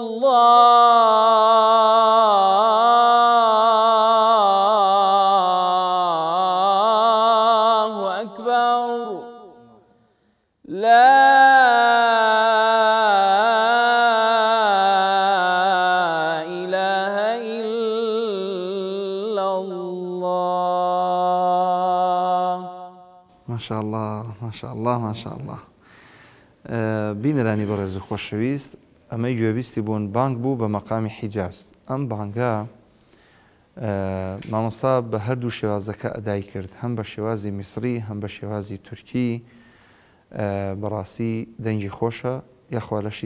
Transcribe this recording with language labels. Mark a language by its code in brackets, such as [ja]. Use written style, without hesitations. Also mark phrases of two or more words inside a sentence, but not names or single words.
[ar] الله أكبر لا إله إلا الله ما شاء الله ما شاء الله ما شاء الله [ckb] بینەرانی بەڕێز و خۆشەویست ئەمەی گوێبیستی بوون بانگ بوو بە مەقامی حیجاز ئەم بانگە مامۆستا بە هەردوو شێوازەکە ئەدای کرد هەم بە شێوازی میسری هەم بە شێوازی تورکی بەڕاستی دەنگی خۆشە یاخوا لەشی